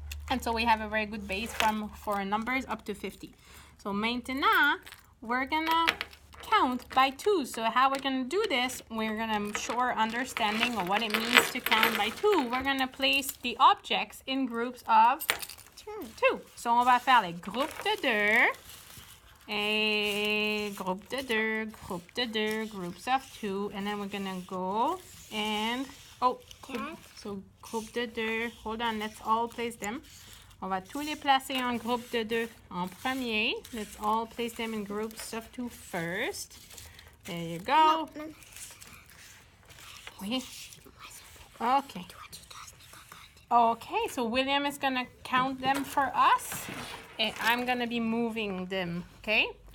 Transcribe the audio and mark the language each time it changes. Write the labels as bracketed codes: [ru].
[en] And so we have a very good base for numbers up to 50. So [fr] maintenant, [en] we're gonna count by 2. So how we're gonna do this, we're gonna show our understanding of what it means to count by 2. We're gonna place the objects in groups of 2. [fr] So on va faire les groupes de 2. [en] A group de 2, group de 2, groups of 2, and then we're gonna go and so [fr] groupe de 2. [en] Hold on, let's all place them. [fr] On va tous les placer en groupe de 2 en premier. [en] Let's all place them in groups of 2 first. There you go. [fr] Oui. [en] Okay. Okay, so William is gonna count them for us. And I'm gonna be moving them, okay?